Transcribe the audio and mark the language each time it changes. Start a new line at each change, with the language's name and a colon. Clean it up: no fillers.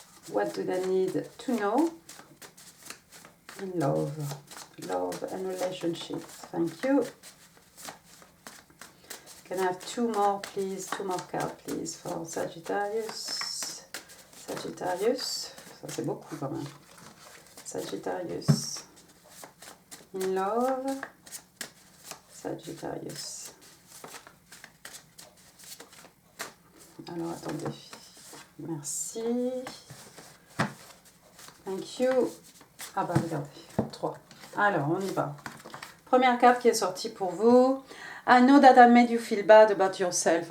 English: What do they need to know in love? Love and relationships. Thank you. Can I have two more, please? Two more cards, please, for Sagittarius. Sagittarius.
French: Ça, c'est beaucoup quand même.
English: Sagittarius. In love. Sagittarius.
French: Alors, attendez. Merci.
English: Thank you.
French: Ah bah, regardez. 3. Alors, on y va. Première carte qui est sortie pour vous.
English: I know that I made you feel bad about yourself.